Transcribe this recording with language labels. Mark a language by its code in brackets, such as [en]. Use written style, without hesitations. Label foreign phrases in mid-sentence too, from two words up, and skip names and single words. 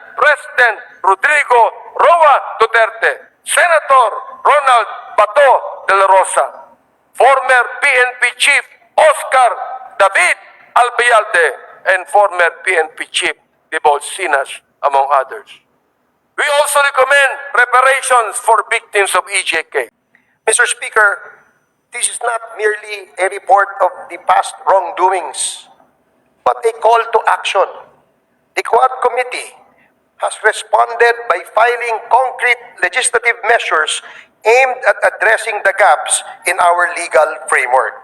[en] President Rodrigo Roa Duterte, Senator Ronald Bato de la Rosa, former PNP Chief Oscar David Albayalde, and former PNP Chief Dibol Sinas, among others. We also recommend reparations for victims of EJK. Mr. Speaker, this is not merely a report of the past wrongdoings, but a call to action. The Quad Committee has responded by filing concrete legislative measures aimed at addressing the gaps in our legal framework.